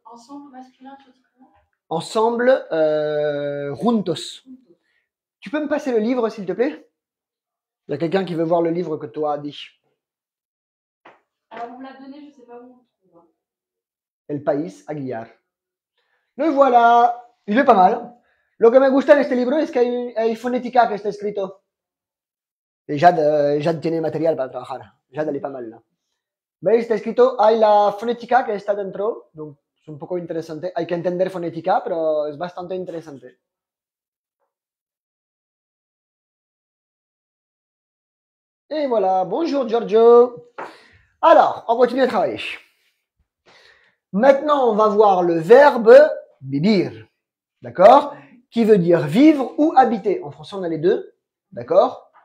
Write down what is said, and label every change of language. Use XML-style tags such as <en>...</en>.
<fr>Ensemble, au masculin, tu dis comment? Ensemble, juntos. Tu peux me passer le livre, s'il te plaît? Il y a quelqu'un qui veut voir le livre que toi as dit. Alors, on me l'a donné, je ne sais pas où on le trouve. El País Aguilar. Le voilà. Il est pas mal.</fr> <es>Lo que me gusta en este libro es que hay fonética que está escrito. Et Jade tiene material para trabajar. Jade,</es> <fr>elle est pas mal là.</fr> <es>¿Veis? Está escrito, hay la fonética que está dentro, donc es un poco interesante. Hay que entender fonética, pero es bastante interesante.</es> <fr>Et voilà, bonjour Giorgio. Alors, on continue à travailler. Maintenant, on va voir le verbe vivir, d'accord? Qui veut dire vivre ou habiter. En français, on a les deux, d'accord?</fr>